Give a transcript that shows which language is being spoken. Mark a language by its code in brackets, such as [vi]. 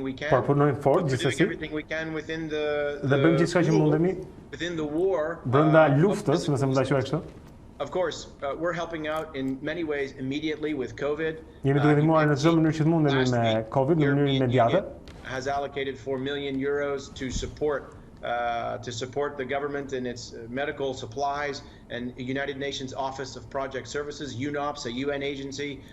[sq] Por punojmë fort gjithsesi. Dhe bëjmë gjithçka që mundemi. Brenda luftës, nëse mund ta quaj kështu. [en] Of course, we're helping out in many ways immediately with COVID. [sq] Jemi duke ndihmuar në çdo mënyrë që mundemi me COVID në mënyrë imediate. [en] Has allocated 4 million euros to support the government in its medical supplies, and the United Nations Office of Project Services, UNOPS, a UN agency.